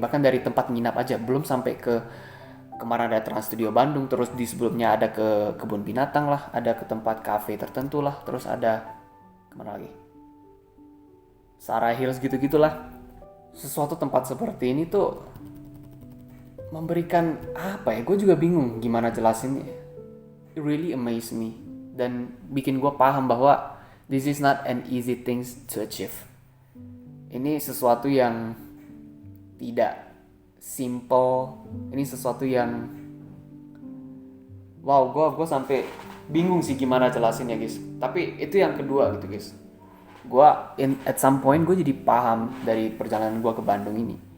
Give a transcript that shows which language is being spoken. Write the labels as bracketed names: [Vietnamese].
[Indonesian] Bahkan dari tempat nginap aja, belum sampai ke kemarin ada Trans Studio Bandung, terus di sebelumnya ada ke kebun binatang lah, ada ke tempat cafe tertentu lah, terus ada kemana lagi? Sarah Hills gitu-gitulah. Sesuatu tempat seperti ini tuh memberikan apa ya? Gue juga bingung gimana jelasinnya. [English] It really amazed me [Indonesian] dan bikin gue paham bahwa [English] this is not an easy thing to achieve. [Indonesian] Ini sesuatu yang tidak simple. Ini sesuatu yang wow, gue sampai bingung sih gimana jelasinnya guys. Tapi itu yang kedua gitu guys. Gue [English] at some point [Indonesian] gue jadi paham dari perjalanan gue ke Bandung ini.